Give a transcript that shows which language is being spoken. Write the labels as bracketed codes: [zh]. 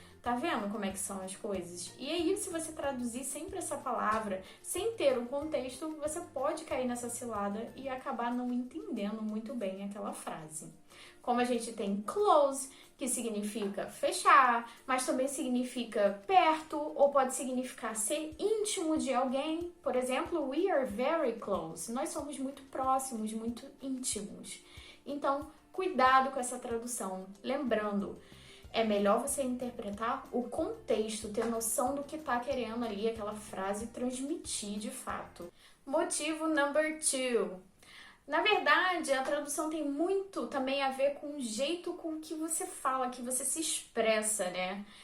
[pt] Tá vendo como é que são as coisas? E aí, se você traduzir sempre essa palavra sem ter um contexto, você pode cair nessa cilada e acabar não entendendo muito bem aquela frase. Como a gente tem close, que significa fechar, mas também significa perto, ou pode significar ser íntimo de alguém. [en] Por exemplo, we are very close. [pt] Nós somos muito próximos, muito íntimos. Então, cuidado com essa tradução. Lembrando, é melhor você interpretar o contexto, ter noção do que está querendo ali aquela frase transmitir de fato. Motivo [en] number 2. [pt] Na verdade, a tradução tem muito também a ver com o jeito com que você fala, que você se expressa, né?